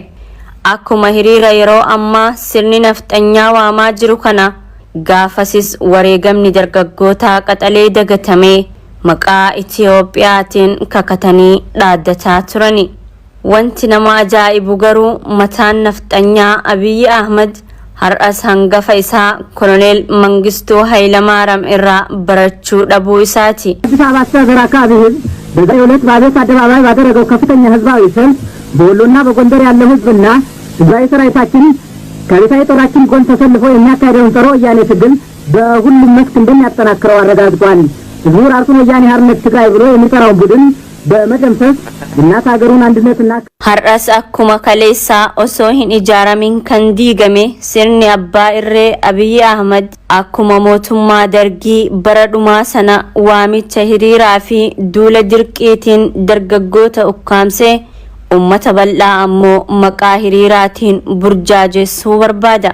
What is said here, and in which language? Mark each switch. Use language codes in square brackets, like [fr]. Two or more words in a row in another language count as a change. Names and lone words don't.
[om] Akkuma hiriira yeroo ammaa sirni nafxanyaa waamaa jiru kana gaafasis wareegamni dargaggootaa qaxalee dagatamee maqaa Itiyoophiyaatiin kakatanii dhaaddataa turani. Wanti nama ajaa'ibu garuu mataan nafxanyaa Abiyyi Ahmad har'as hangafa isaa ኮሎኔል መንግስቱ ኃይለማርያም irraa barachuu dhabuu isaati. [am] አዲስ አበባ አስተዳደር አካባቢ ህዝብ በዛሬው ዕለት በአብዮት አደባባይ ባደረገው ከፍተኛ ህዝባዊ ሰልፍ በወሎና በጎንደር ያለው ህዝብና ህዝባዊ ሰራዊታችን ከቤታዊ ጦራችን ጎን ተሰልፎ የሚያካሄደውን ጸረ ወያኔ ትግል በሁሉም መስክ እንደሚያጠናክረው አረጋግጧል። ህዝቡ ራሱን ወያኔ ሓርነት ትግራይ ብሎ የሚጠራውን ቡድን በመደምሰስ እናት ሀገሩን አንድነትና [om] har'as akkuma kaleessaa osoo hin ijaaramin kan diigame sirni abbaa irree Abiyyi Ahmad akkuma mootummaa dargii bara dhumaa sana waamicha hiriiraa fi duula dirqiitiin dargaggoota ukkaamsee ummata bal'aa ammoo maqaa hiriiraatiin burjaajessuu barbaada.